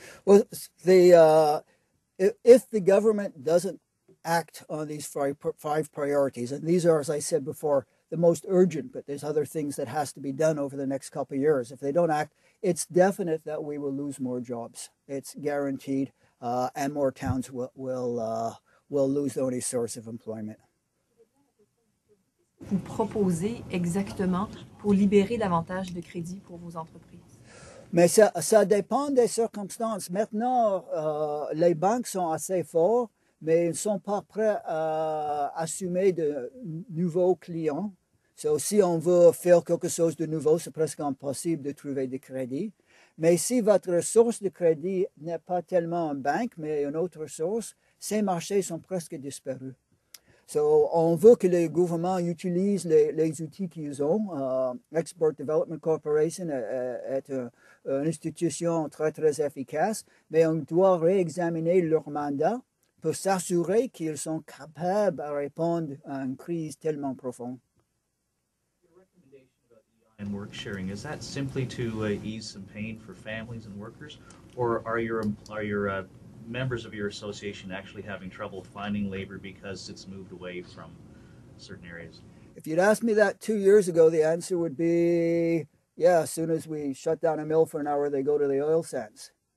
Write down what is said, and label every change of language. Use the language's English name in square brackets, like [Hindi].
[English] Well, if the government doesn't act on these five priorities, and these are, as I said before, the most urgent, but there's other things that has to be done over the next couple of years. If they don't act, it's definite that we will lose more jobs. It's guaranteed, and more towns will lose the only source of employment. [French] Vous proposez exactement pour libérer davantage de crédits pour vos entreprises? Mais ça dépend des circonstances. Maintenant, les banques sont assez fortes, mais ils ne sont pas prêts à assumer de nouveaux clients. So, si on veut faire quelque chose de nouveau, c'est presque impossible de trouver des crédits. Mais si votre source de crédit n'est pas tellement une banque, mais une autre source, ces marchés sont presque disparus. So, on veut que les gouvernements utilisent les outils qu'ils ont. Export Development Corporation est une institution très, très efficace, mais on doit réexaminer leur mandat pour s'assurer qu'ils sont capables de répondre à une crise tellement profonde. [English] And work sharing, is that simply to ease some pain for families and workers, or are your members of your association actually having trouble finding labor because it's moved away from certain areas? If you'd asked me that 2 years ago, the answer would be, yeah, as soon as we shut down a mill for an hour, they go to the oil sands.